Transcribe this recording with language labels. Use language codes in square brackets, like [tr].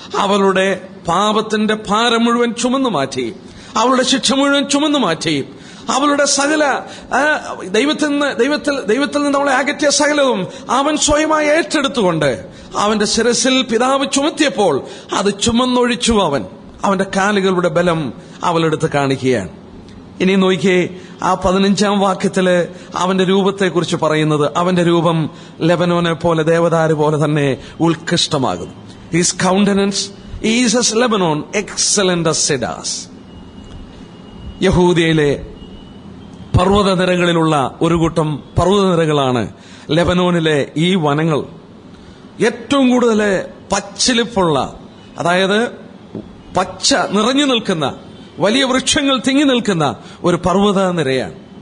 [ml] അവളുടെ പാപത്തിന്റെ ഭാരം മുഴുവൻ ചുമന്നു മാറ്റി, അവളുടെ ശിക്ഷ മുഴുവൻ ചുമന്നു മാറ്റി, അവളുടെ സകല ദൈവത്തിൽ നിന്ന് അവളെ അകറ്റിയ സകലവും അവൻ സ്വയമായി ഏറ്റെടുത്തുകൊണ്ട് അവന്റെ ശിരസിൽ പിതാവ് ചുമത്തിയപ്പോൾ അത് ചുമന്നൊഴിച്ചു. അവന്റെ കാലുകളുടെ ബലം അവളെടുത്ത് കാണിക്കുകയാണ്. ഇനി നോക്കിയേ, ആ 15-ാം വാക്യത്തില് അവന്റെ രൂപത്തെക്കുറിച്ച് പറയുന്നത്, അവന്റെ രൂപം ലെബനോനെ പോലെ, ദേവദാരു പോലെ തന്നെ ഉത്കൃഷ്ടമാകുന്നു. [en] His countenance is as Lebanon, excellent as cedars. [ml] യഹൂദയിലെ പർവ്വതനിരകളിലുള്ള ഒരു കൂട്ടം പർവ്വതനിരകളാണ് ലെബനോനിലെ ഈ വനങ്ങൾ. ഏറ്റവും കൂടുതൽ പച്ചിലിപ്പുള്ള, അതായത് പച്ച നിറഞ്ഞു നിൽക്കുന്ന, വലിയ വൃക്ഷങ്ങൾ തിങ്ങി നിൽക്കുന്ന ഒരു പർവ്വത നിരയാണ്.